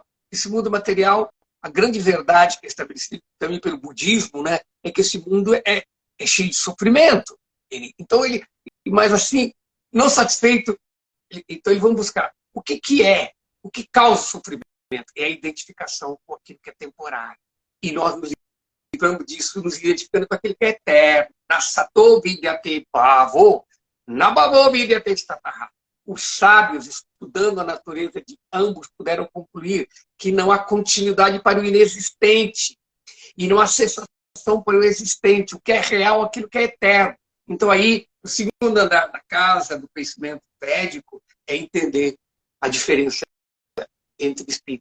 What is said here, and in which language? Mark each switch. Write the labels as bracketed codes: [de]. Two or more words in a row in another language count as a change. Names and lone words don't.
[pt] Esse mundo material, a grande verdade que é estabelecida também pelo budismo, né, é que esse mundo é cheio de sofrimento. Mas assim, não satisfeito, então eles vão buscar o que causa sofrimento. É a identificação com aquilo que é temporário. E nós nos livramos disso, nos identificando com aquele que é eterno. [sa] न सतो विद्यते भावो, न भावो विद्यते स्ततः. [pt] Os sábios, estudando a natureza de ambos, puderam concluir que não há continuidade para o inexistente e não há cessação para o existente. O que é real, aquilo que é eterno. Então aí, o segundo andar da casa do conhecimento védico é entender a diferença entre o espírito.